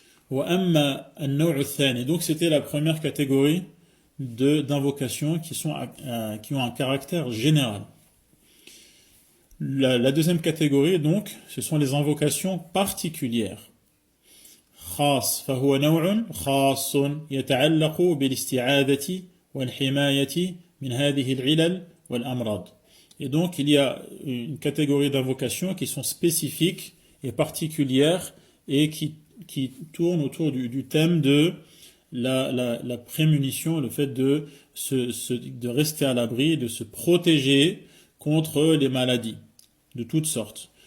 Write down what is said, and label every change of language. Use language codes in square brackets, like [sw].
[fr] Donc c'était la première catégorie d'invocations qui ont un caractère général. La deuxième catégorie, donc, ce sont les invocations particulières. [ar] خاص فهو نوع خاص يتعلق بالاستعاذة والحماية من هذه العلل والأمراض. [fr] Et donc, il y a une catégorie d'invocations qui sont spécifiques et particulières et qui tournent autour du thème de la prémunition, le fait de rester à l'abri, de se protéger contre les maladies de toutes sortes.